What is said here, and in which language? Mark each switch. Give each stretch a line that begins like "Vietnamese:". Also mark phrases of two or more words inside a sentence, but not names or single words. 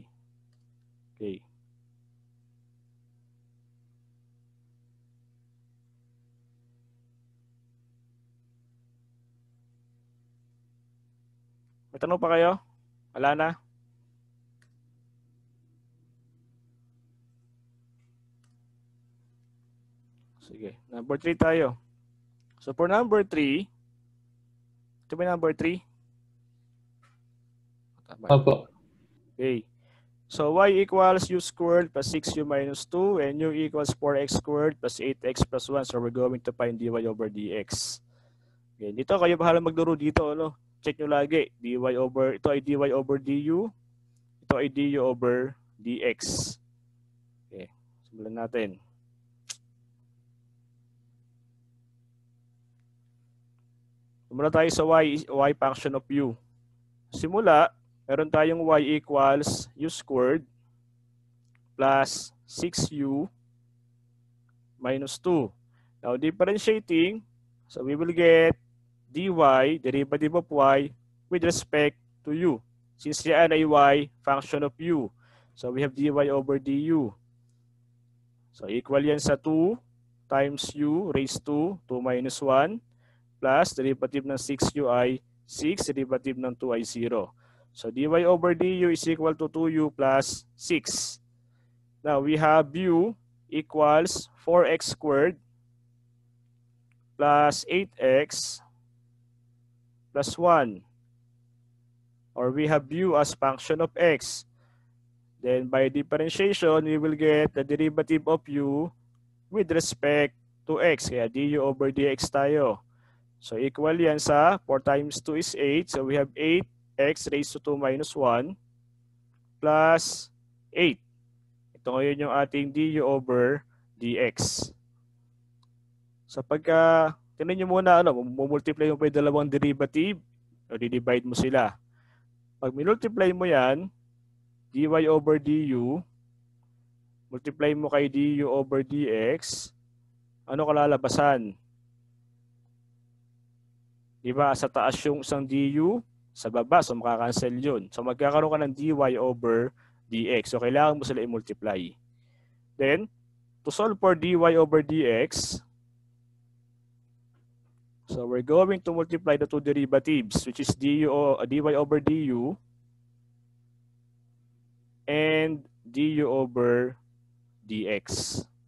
Filipino: Okay. May tanong pa kayo? Wala na? Sige. Number 3 tayo.
English: So for number 3,
Filipino: ito ba
English: number 3?
Filipino: Opo. Okay.
English: So y equals u squared plus 6u minus 2 and u equals 4x squared plus 8x plus 1. So we're going to find dy over dx. Okay.
Filipino: Dito kayo bahala magduro dito. Check nyo lagi. Ito ay
English: dy over du.
Filipino: Ito ay
English: du over dx.
Filipino: Okay. Simulan natin. Simula tayo sa
English: y function of u.
Filipino: Simula, meron tayong
English: y equals u squared plus 6u minus 2. Now, differentiating, so we will get dy, derivative of y, with respect to u. Since
Filipino: yan ay
English: y function of u. So, we have dy over du. So, equal
Filipino: yan sa
English: 2 times u raised to 2 minus 1 plus derivative ng 6u ay 6, derivative ng 2 ay 0. So dy over du is equal to 2u plus 6. Now we have u equals 4x squared plus 8x plus 1. Or we have u as function of x. Then by differentiation, we will get the derivative of u with respect to x. Kaya du over dx tayo. So equal
Filipino: yan sa
English: 4 times 2 is 8. So we have 8x raised to 2 minus 1 plus 8.
Filipino: Ito ngayon yung ating
English: du over dx.
Filipino: So pagka, tinan nyo muna, multiply mo pa yung dalawang derivative, o di-divide mo sila. Pag multiply mo yan,
English: dy over du,
Filipino: multiply mo kay
English: du over dx,
Filipino: ano kalalabasan? Diba, sa taas yung isang du, sa baba, so makakancel yun. So magkakaroon ka ng
English: dy over dx.
Filipino: So kailangan mo sila i-multiply.
English: Then, to solve for dy over dx, so we're going to multiply the two derivatives, which is dy over du and du over dx.